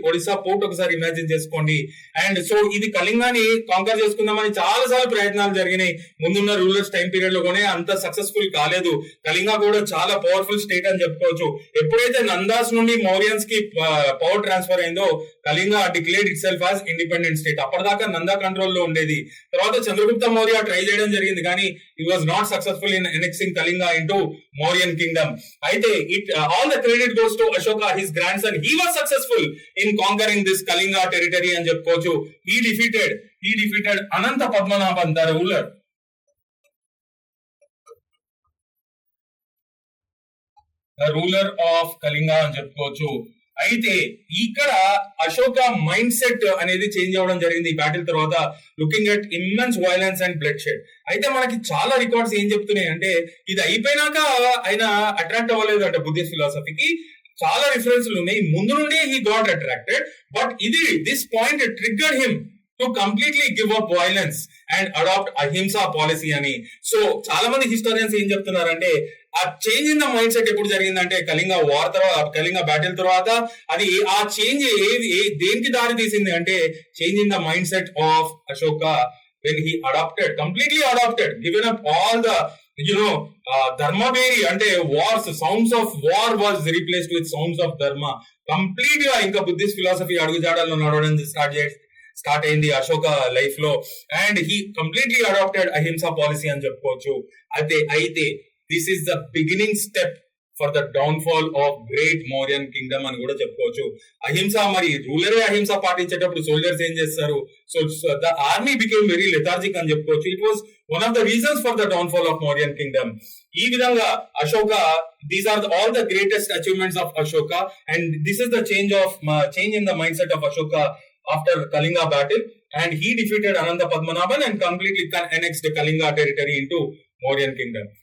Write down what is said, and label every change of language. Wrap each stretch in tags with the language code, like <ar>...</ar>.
<te>Odisha port ఒకసారి imagine చేసుకోండి. And so ఇది కళింగాని కాంకర్ చేసుకుందామని చాలా సార్లు ప్రయత్నాలు జరిగినాయి ముందున్న రూలర్స్ టైం పీరియడ్ లో, కూడా అంత సక్సెస్ఫుల్ కాలేదు. కళింగ కూడా చాలా పవర్ఫుల్ స్టేట్ అని చెప్పుకోవచ్చు. ఎప్పుడైతే నందాస్ నుండి మౌర్యన్స్ కి పవర్ ట్రాన్స్ఫర్ అయిందో Kalinga declared it self as independent state. అప్పటిదాకా నందా కంట్రోల్ లో ఉండేది. తర్వాత చంద్రగుప్త మౌర్య ట్రై చేయడం జరిగింది కానీ</te> <en>he was not successful in annexing Kalinga into Mauryan kingdom. అయితే all the credit goes to Ashoka, his grandson. He was successful in conquering this Kalinga territory</en> <te>అని చెప్పుకోవచ్చు.</te> <en>He defeated Ananta Padmanabhan, the ruler of Kalinga</en> <te>అని చెప్పుకోవచ్చు. అయితే ఇక్కడ Ashoka mind set అనేది change అవ్వడం జరిగింది ఈ బ్యాటిల్ తర్వాత,</te> <en>Looking at immense violence and bloodshed.</en> <te>అయితే మనకి చాలా రికార్డ్స్ ఏం చెప్తున్నాయి అంటే ఇది అయిపోయినాక ఆయన అట్రాక్ట్ అవ్వలేదు అంటే బుద్ధిస్ట్ ఫిలాసఫీకి. చాలా రిఫరెన్స్లు ఉన్నాయి. ముందు నుండే</te> <en>He got attracted, but this point triggered him to completely give up violence and adapt ahimsa policy అని.</en> <te>సో చాలా మంది హిస్టోరియన్స్ ఏం చెప్తున్నారంటే ఆ</te> <en>change in the mindset</en> <te>ఎప్పుడు జరిగిందంటే కళింగ వార్ తర్వాత, కళింగ బ్యాటిల్ తర్వాత. అది ఆ చేంజ్ దేనికి దారి తీసింది అంటే</te> <en>Change in the mindset of Ashoka when he completely adapted, given up all the ధర్మవేరి అంటే wars, sounds of war was replaced with sounds of dharma.</en> <te>కంప్లీట్ గా ఇంకా బుద్ధిస్ట్ ఫిలాసఫీ అడుగుజాడల్లో నడవడం స్టార్ట్ అయింది అశోక లైఫ్ లో.</te> <en>and he completely adapted ahimsa policy</en> <te>అని చెప్పుకోవచ్చు. అయితే</te> <en>this is the beginning step for the downfall of great Mauryan kingdom</en> <te>అని కూడా చెప్పుకోవచ్చు. అహింస, మరి రూలరే అహింస పాటించేటప్పుడు సోల్జర్స్ ఏం చేస్తారు?</te> <en>so the army became very lethargic</en> <te>అని చెప్పుకోవచ్చు.</te> <en>It was one of the reasons for the downfall of Mauryan kingdom.</en> <te>ఈ విధంగా</te> <en>Ashoka, these are all the greatest achievements of Ashoka, and this is the change in the mindset of Ashoka after Kalinga battle, and he defeated Ananta Padmanabhan and completely annexed Kalinga territory into Mauryan kingdom.</en>